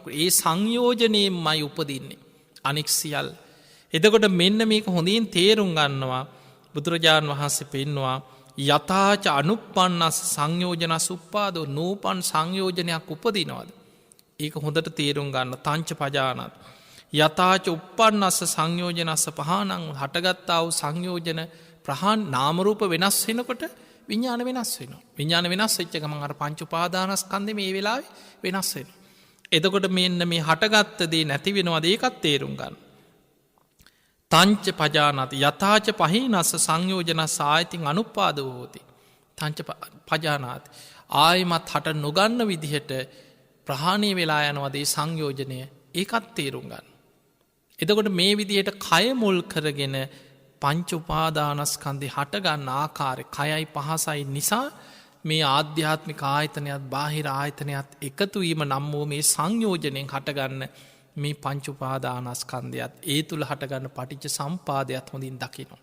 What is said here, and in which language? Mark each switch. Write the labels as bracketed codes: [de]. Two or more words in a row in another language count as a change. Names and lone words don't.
[si] ඒ සංයෝජනයෙන් මයි උපදින්නේ. අනික් සියල්. එතකොට මෙන්න මේක හොඳින් තේරුම් ගන්නවා බුදුරජාණන් වහන්සේ පෙන්වා [pi] යථාච අනුපන්නස් සංයෝජනස් උප්පාදෝ [si] නූපන් සංයෝජනයක් උපදිනවද. ඒක හොඳට තේරුම් ගන්න [pi] තංච පජානත්. යථාච උපන්නස්ස සංයෝජනස්ස පහනං [si] හටගත්තාව සංයෝජන ප්‍රහාන් නාමරූප වෙනස් වෙනකොට විඤ්ඥාන වෙනස් වෙන. විඤ්ඥාන වෙනස් වෙච්ච ගමන් අර පංචුපාදානස්කන්දේ මේ වෙලා වෙනස් වෙන. එතකොට මෙන්න මේ හටගත්තදේ නැති වෙනවා ඒකත් තේරුම් ගන්න. [pi] තංච පජානති යථාච පහිනස්ස සංයෝජනස් ආයතින් අනුපාද වෝති. තංච පජානාති. [si] ආයමත් හට නොගන්න විදිහට ප්‍රහාණය වෙලා යනවදේ සංයෝජනය ඒකත් තේරුම් ගන්න. එතකොට මේ විදිහට කය මුල් කරගෙන පංචුපාදානස්කන්දේ හටගන්න ආකාරය කයයි පහසයි නිසා මේ ආධ්‍යාත්මික ආයතනයත් බාහිර ආයතනයත් එකතුවීම නම් වූ මේ සංයෝජනයෙන් හටගන්න මේ පංචුපාදානස්කන්ධයත් ඒ තුළ හටගන්න පටිච්ච සම්පාදයක් හොඳින් දකිනවා.